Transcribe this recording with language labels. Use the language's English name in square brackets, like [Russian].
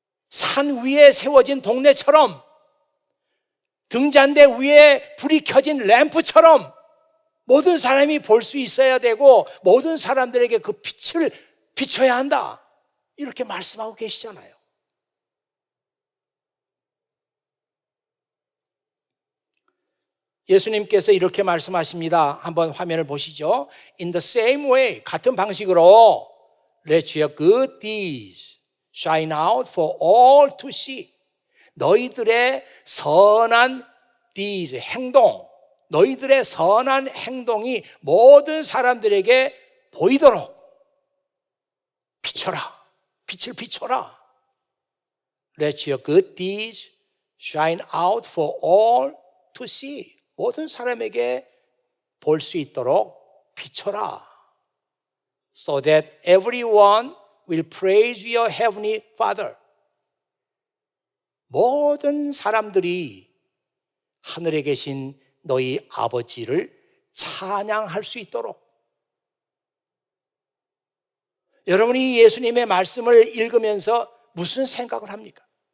[Korean] 산 위에 세워진 동네처럼, 등잔대 위에 불이 켜진 램프처럼 모든 사람이 볼 수 있어야 되고 모든 사람들에게 그 빛을 비춰야 한다. 이렇게 말씀하고 계시잖아요. 예수님께서 이렇게 말씀하십니다. 한번 화면을 보시죠. [English] In the same way, [Korean] 같은 방식으로 [English] Let your good deeds shine out for all to see. [Korean] 너희들의 선한 deeds, 행동, 너희들의 선한 행동이 모든 사람들에게 보이도록 비춰라. 빛을 비춰라. [English] Let your good deeds shine out for all to see. [Korean] 모든 사람에게 볼 수 있도록 비춰라. [English] So that everyone will praise your heavenly Father. [Korean] 모든 사람들이 하늘에 계신 너희 아버지를 찬양할 수 있도록. 여러분이 예수님의 말씀을 읽으면서 무슨 생각을 합니까?